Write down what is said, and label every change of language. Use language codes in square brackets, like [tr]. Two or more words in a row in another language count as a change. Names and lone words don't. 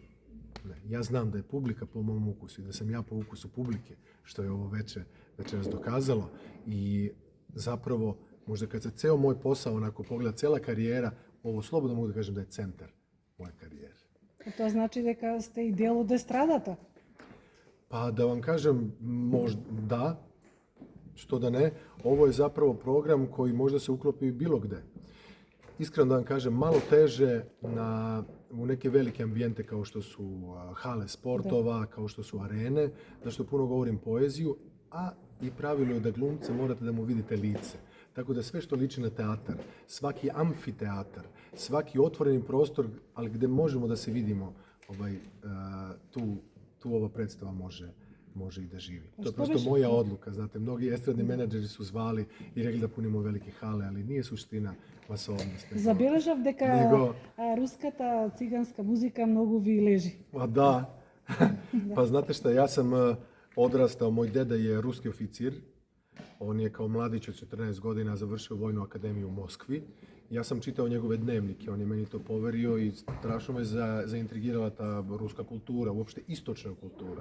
[sr] Ne. Ja znam da je publika po mom ukusu i da sam ja po ukusu publike, što je ovo večeras dokazalo. I zapravo, možda kad se ceo moj posao onako pogleda, cela karijera, ovo slobodno mogu da kažem da je centar moje karijere. To znači [mk] дека сте и дел од естрадата? [sr] Pa da vam kažem, možda da, što da ne. Ovo je zapravo program koji možda se uklopi bilo gde. Iskreno da vam kažem, malo teže u neke velike ambijente kao što su hale sportova, kao što su arene, zašto puno govorim poeziju, a i pravilo je da glumce morate da mu vidite lice. Tako da sve što liči na teatar, svaki amfiteatar, svaki otvoreni prostor, ali gdje možemo da se vidimo, tu ova predstava može i da živi. To je prosto moja odluka, znate, mnogi estradni menadžeri su zvali i rekli da punimo velike hale, ali nije suština masovnost. [mk] Забележав дека руската циганска музика многу ви лежи. [sr] Pa da, pa znate šta, ja sam odrastao, moj deda je ruski oficir, on je kao mladić od 14 godina završio Vojnu akademiju u Moskvi. Ja sam čitao njegove dnevnike, on je meni to poverio i strašno me zaintrigirala ta ruska kultura, uopšte istočna kultura.